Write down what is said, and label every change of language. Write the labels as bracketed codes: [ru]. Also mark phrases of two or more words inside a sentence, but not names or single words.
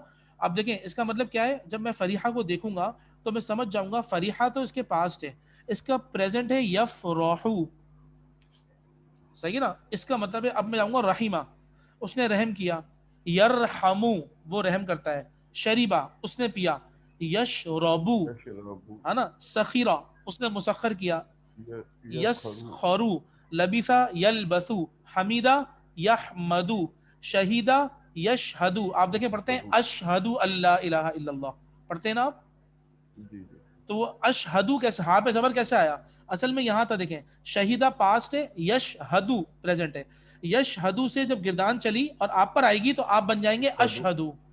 [ur] اب دیکھیں اس کا مطلب کیا ہے, جب میں فریحہ کو دیکھوں گا تو میں سمجھ جاؤں گا فریحہ تو اس کے پاسٹ ہے, اس کا پریزنٹ ہے یفرحو, صحیح ہے نا. اس کا مطلب ہے اب میں جاؤں گا رحیمہ, اس نے رحم کیا. یرحمو, وہ رحم کرتا ہے. شریبہ, اس نے پیا. یشربو, ہے نا. سخیرہ, اس نے مسخر کیا. [ar] یسخرو, لبثا یلبثو. حمیدہ یحمدو. شہیدہ یشہدو. [ur] آپ دیکھیں پڑھتے ہیں [ar] اشہدو اللہ الہ الا اللہ, [ur] پڑھتے ہیں نا آپ. تو وہ اشہدو کیسے, ہاں پہ زبر کیسے آیا؟ اصل میں یہاں تھا, دیکھیں شہیدہ پاسٹ ہے, یشہدو پریزنٹ ہے. یشہدو سے جب گردان چلی اور آپ پر آئے گی تو آپ بن جائیں گے اشہدو.